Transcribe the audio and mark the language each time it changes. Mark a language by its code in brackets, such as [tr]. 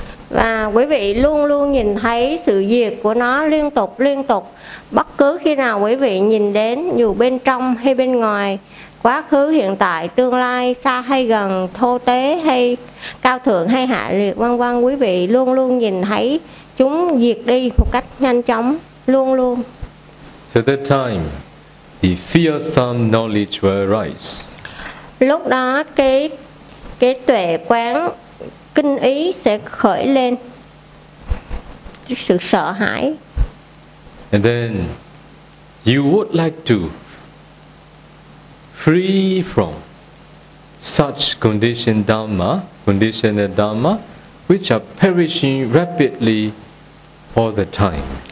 [vi] Và quý vị luôn luôn nhìn thấy sự diệt của nó liên tục, bất cứ khi nào quý vị nhìn đến, dù bên trong hay bên ngoài, quá khứ, hiện tại, tương lai, xa hay gần, thô tế hay cao thượng hay hạ liệt, vân vân, quý vị luôn luôn nhìn thấy chúng diệt đi một cách nhanh chóng, luôn luôn. [en] So at that time, the fearsome knowledge will arise. [vi] Lúc đó cái tuệ quán kinh ý sẽ khởi lên, sự sợ hãi. [en] And then you would like to free from such conditioned dharma, which are perishing rapidly all the time.